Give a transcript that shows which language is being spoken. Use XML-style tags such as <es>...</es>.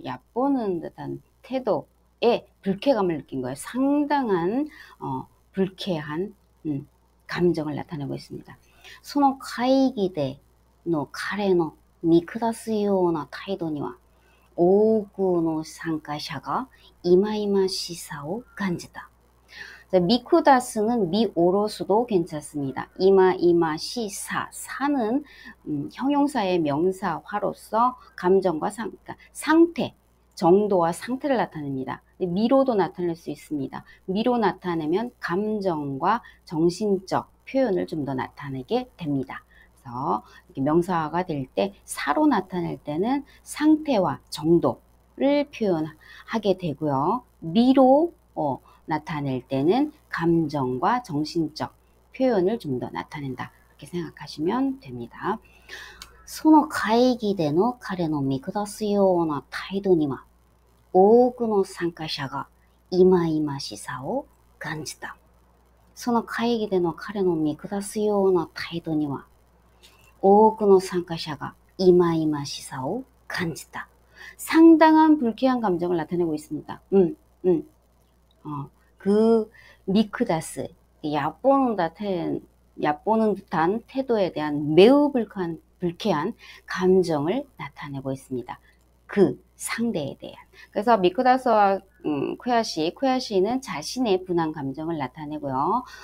<ko>얕보는 듯한 태도에 불쾌감을 느낀 거예요. 상당한 불쾌한 감정을 나타내고 있습니다.</ko> <ja>その会議での彼の見下すような態度には多くの参加者が忌々しさを感じた。</ja> <ko>미쿠다스는 미오로수도 괜찮습니다. 이마이마시사, 사는 형용사의 명사화로서 감정과 그러니까 상태, 정도와 상태를 나타냅니다. 미로도 나타낼 수 있습니다. 미로 나타내면 감정과 정신적 표현을 좀 더 나타내게 됩니다. 그래서 이렇게 명사화가 될 때 사로 나타낼 때는 상태와 정도를 표현하게 되고요. 미로 나타낼 때는 감정과 정신적 표현을 좀 더 나타낸다. 이렇게 생각하시면 됩니다.</ko> <ja>その会議での彼の見下すような態度には多くの参加者が忌々しさを感じた。その会議での彼の見下すような態度には多くの参加者が忌々しさを感じた.</ja> <ko>상당한 불쾌한 감정을 나타내고 있습니다. 그 미크다스, 얕보는 듯한 태도에 대한 매우 불쾌한 감정을 나타내고 있습니다. 그 상대에 대한. 그래서 미크다스와 쿠야시는 자신의 분한 감정을 나타내고요.</ko>